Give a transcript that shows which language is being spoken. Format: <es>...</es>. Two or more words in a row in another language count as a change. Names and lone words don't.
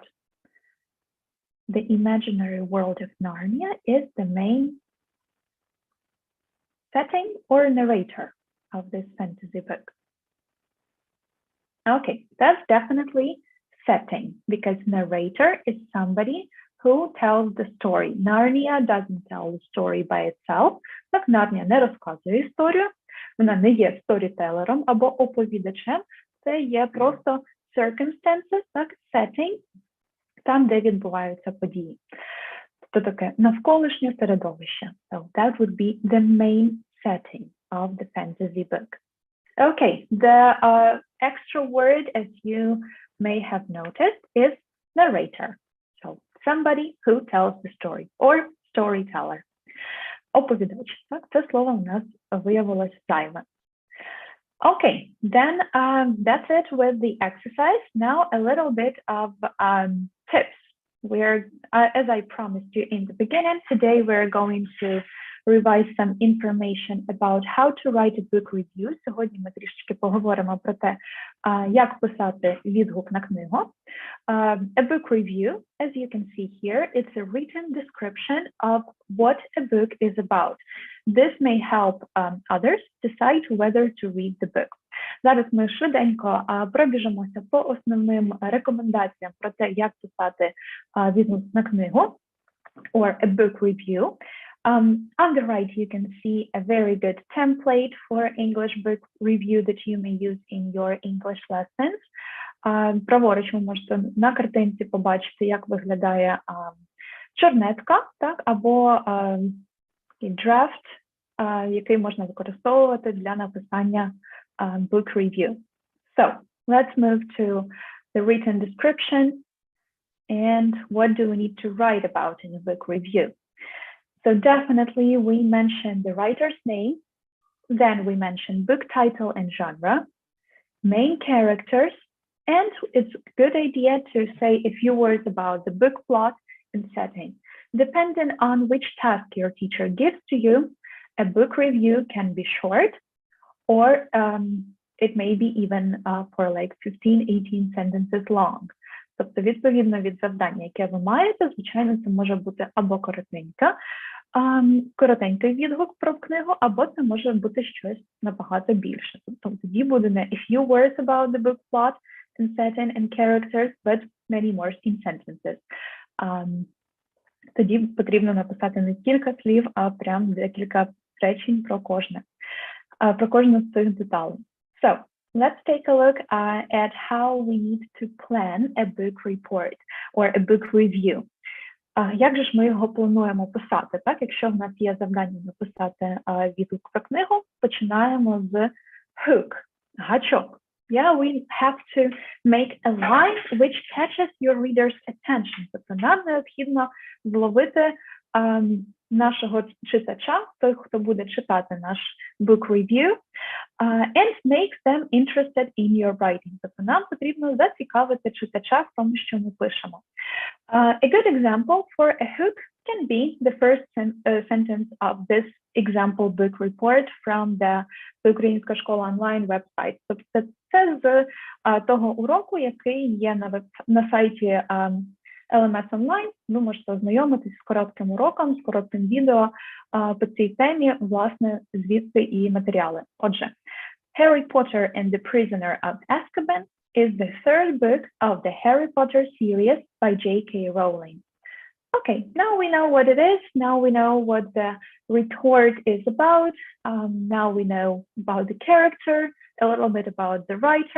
<en>The imaginary world of Narnia is the main setting or narrator of this fantasy book. Okay, that's definitely setting, because narrator is somebody who tells the story. Narnia doesn't tell the story by itself.</en> <uk>Так, Narnia не розказує історію. вона не є сторітелером або оповідачем, це є просто circumstances, так, setting, там, де відбуваються події. Це таке навколишнє середовище.</uk> <en>So that would be the main setting of the fantasy book. Okay, the extra word, as you may have noticed, is narrator. So somebody who tells the story or storyteller.</en> <uk>Оповідач. Так, це слово у нас виявилось зайве.</uk> <en>Okay, then that's it with the exercise. Now a little bit of tips. We're, as I promised you in the beginning, today we're going to revise some information about how to write a book review.</en> <uk>Сьогодні ми трішечки поговоримо про те, як писати відгук на книгу.</uk> <en>A book review, as you can see here, it's a written description of what a book is about. This may help others decide whether to read the book.</en> <uk>Зараз ми швиденько пробіжимося по основним рекомендаціям про те, як писати відгук на книгу,</uk> <en>or a book review. On the right, you can see a very good template for English book review that you may use in your English lessons.</en> <uk>Праворуч ви можете на картинці побачити, як виглядає чорнетка, так, або draft, який можна використовувати для написання</uk> <en>book review. So, let's move to the written description and what do we need to write about in a book review. So definitely we mentioned the writer's name, then we mentioned book title and genre, main characters, and it's a good idea to say a few words about the book plot and setting. Depending on which task your teacher gives to you, a book review can be short, or it may be even for like 15-18 sentences long.</en> <uk>Тобто, відповідно від завдання, яке ви маєте, звичайно, це може бути або коротенький відгук про книгу, або це може бути щось набагато більше. Тобто, тоді буде не</uk> <en>a few words about the book plot and setting and characters, but many more in sentences.</en> <uk>Тоді потрібно написати не кілька слів, а прям декілька речень про кожну з цих деталей.</uk> <en>So, let's take a look at how we need to plan a book report or a book review.</en> <uk>Як же ж ми його плануємо писати? Так, якщо в нас є завдання написати відгук про книгу, починаємо з hook, гачок.</uk> <en>Yeah, we have to make a line which catches your reader's attention.</en> <uk>Тобто нам необхідно зловити нашого читача, той, хто буде читати наш</uk> <en>book review, and make them interested in your writing.</en> <uk>Тобто нам потрібно зацікавити читача в тому, що ми пишемо.</uk> <en>A good example for a hook can be the first sentence of this example book report from the Українська школа онлайн website.</en> <uk>Тобто це з того уроку, який є на сайті LMS Online. Ви можете ознайомитись з коротким уроком, з коротким відео по цій темі, власне, звідси і матеріали. Отже,</uk> <en>Harry Potter and the Prisoner of Azkaban is the third book of the Harry Potter series by J.K. Rowling. Okay, now we know what it is. Now we know what the report is about. Now we know about the character, a little bit about the writer.</en>